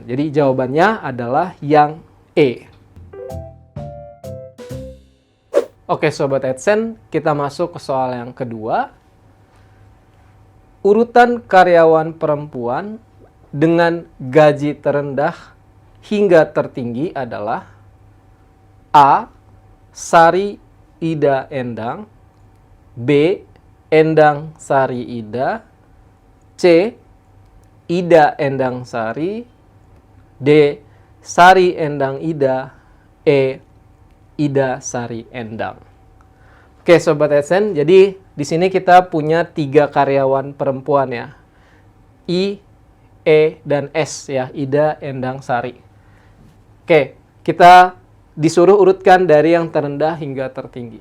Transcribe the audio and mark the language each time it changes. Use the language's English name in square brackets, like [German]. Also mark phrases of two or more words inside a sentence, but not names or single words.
[Indonesian] Jadi jawabannya adalah yang E. Oke Sobat AdSense, kita masuk ke soal yang kedua. Urutan karyawan perempuan dengan gaji terendah hingga tertinggi adalah A. Sari Ida Endang, B. Endang Sari Ida, C. Ida Endang Sari, D. Sari Endang Ida, E. Ida Sari Endang. Oke Sobat AdSense, jadi di sini kita punya 3 karyawan perempuan ya. I, E, dan S ya, Ida Endang Sari. Oke, kita disuruh urutkan dari yang terendah hingga tertinggi.